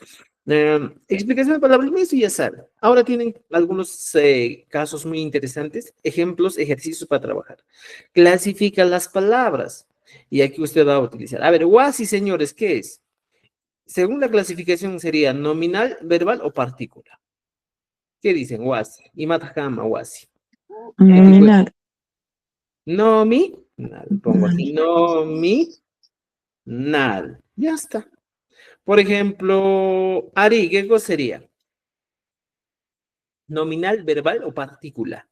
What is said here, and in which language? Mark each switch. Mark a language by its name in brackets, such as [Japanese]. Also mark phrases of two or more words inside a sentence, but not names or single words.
[Spanish] Explicación de palabras, eso ya saben. Ahora tienen algunos casos muy interesantes, ejemplos, ejercicios para trabajar. Clasifica las palabras. Y aquí usted va a utilizar. A ver, WASI, señores, ¿qué es? Según la clasificación sería nominal, verbal o partícula. ¿Qué dicen? WASI. Y matajama, WASI. ¿Qué tipo de? Nominal. Nominal. Pongo aquí nominal. Ya está. Por ejemplo, Ari, ¿qué cosa sería? ¿Nominal, verbal o partícula?